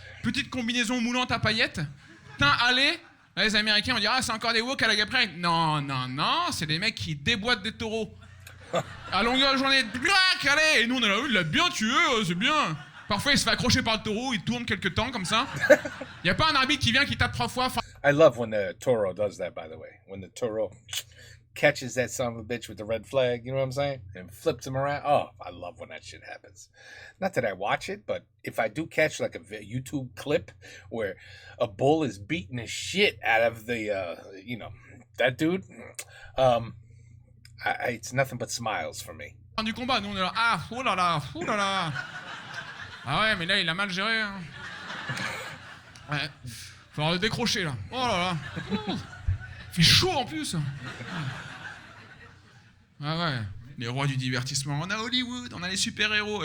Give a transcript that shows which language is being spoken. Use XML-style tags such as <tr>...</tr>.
<fr>Petite combinaison moulante à paillettes. Teint allé. Les Américains vont dire, ah, c'est encore des woke à la Gabriel. Non, c'est des mecs qui déboîtent des taureaux. À longueur de journée, black, allez. Et nous, on est là, il l'a bien tué, c'est bien. Parfois, il se fait accrocher par le taureau, il tourne quelques temps comme ça. Y a pas un arbitre qui vient, qui tape 3 fois.</fr> <en>I love when the taureau does that, by the way. When the taureau catches that son of a bitch with the red flag, you know what I'm saying? And flips him around. Oh, I love when that shit happens. Not that I watch it, but if I do catch like a YouTube clip where a bull is beating the shit out of the, that dude, it's nothing but smiles for me.</en> <fr>Du combat, nous on est là, ah, oh là là. Ah ouais, mais là il a mal géré. Hein. Ouais, faut avoir le décrocher là. Oh là là. Il fait chaud en plus. Ah ouais, les rois du divertissement. On a Hollywood, on a les super-héros.</fr>